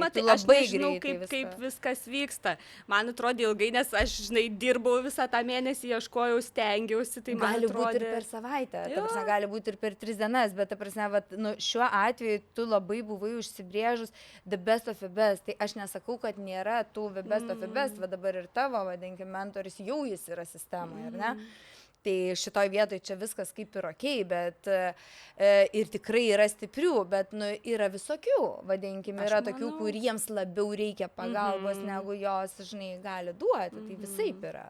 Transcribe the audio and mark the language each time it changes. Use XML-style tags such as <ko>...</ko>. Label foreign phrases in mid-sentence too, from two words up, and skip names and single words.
<lt>Matai, aš nežinau, kaip viskas vyksta. Man atrodė ilgai, nes aš, žinai, dirbau visą tą mėnesį, ieškojau, stengiausi, tai man gali būti ir per savaitę, gali būti ir per 3 dienas, bet šiuo atveju tu labai buvai užsibrėžus</lt> <en>the best of the best.</en> <lt>Tai aš nesakau, kad nėra tų</lt> <en>the best of the best,</en> <lt>va dabar ir tavo, vadinkim, mentorius jau jis yra sistemoje, ar ne? Tai šitoj vietoj čia viskas kaip ir okei, bet ir tikrai yra stiprių, bet yra visokių, vadinkim, yra tokių, kuriems labiau reikia pagalbos, negu jos, žinai, gali duoti, tai visaip yra.</lt>